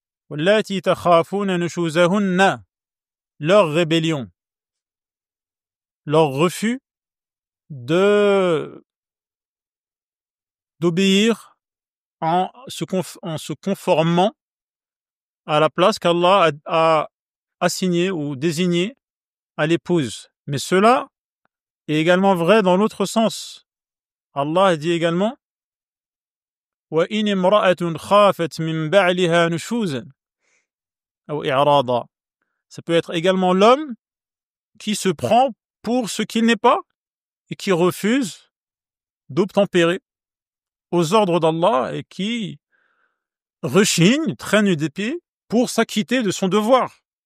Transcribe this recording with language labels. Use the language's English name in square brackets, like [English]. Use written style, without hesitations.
[Arabic] وَاللَّاتِي تَخَافُونَ نُشُوزَهُنَّ, [French] leur rébellion, leur refus d'obéir en se conformant à la place qu'Allah a assignée ou désignée à l'épouse. Mais cela est également vrai dans l'autre sens. Allah dit également [Arabic] وَإِنِ امْرَأَةٌ خَافَتْ مِنْ بَعْلِهَا نُشُوزًا أو إعراضًا. [French] Ça peut être également l'homme qui se prend pour ce qu'il n'est pas et qui refuse d'obtempérer aux ordres d'Allah et qui rechigne, traîne des pieds pour s'acquitter de son devoir.